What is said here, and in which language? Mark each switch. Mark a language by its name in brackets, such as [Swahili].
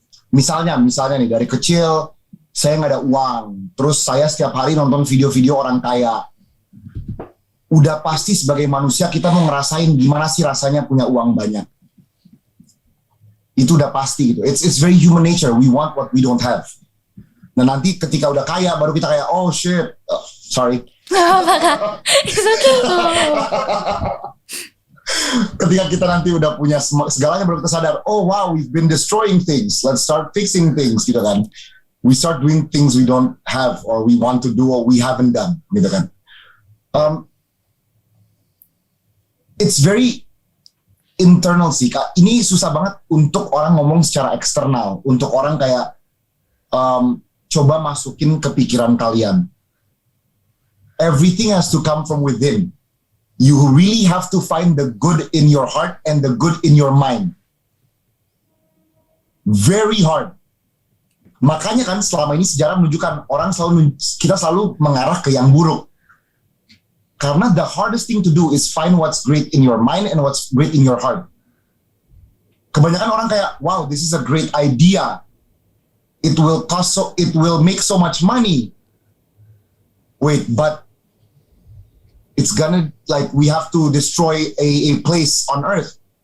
[Indonesian] Misalnya nih dari kecil saya nggak ada uang, terus saya setiap hari nonton video-video orang kaya. Udah pasti sebagai manusia kita mau ngerasain gimana sih rasanya punya uang banyak. Itu udah pasti gitu. [English] It's very human nature. We want what we don't have. [Indonesian] Nah nanti ketika udah kaya baru kita kayak [English] oh shit, sorry. It's okay. [Indonesian] Ketika kita nanti udah punya segalanya baru kita sadar, [English] oh wow, we've been destroying things, let's start fixing things [Indonesian] gitu kan. [English] We start doing things we don't have or we want to do or we haven't done [Indonesian] gitu kan. [English] It's very internal [Indonesian] sih Kak. Ini susah banget untuk orang ngomong secara eksternal, untuk orang kayak coba masukin ke pikiran kalian. [English] Everything has to come from within. You really have to find the good in your heart and the good in your mind. Very hard. [Indonesian] Makanya kan selama ini sejarah menunjukkan kita selalu mengarah ke yang buruk. Karena [English] the hardest thing to do is find what's great in your mind and what's great in your heart. [Indonesian] Kebanyakan orang kayak, [English] wow, this is a great idea. It will make so much money. Wait, but it's gonna, like, we have to destroy a place on Earth.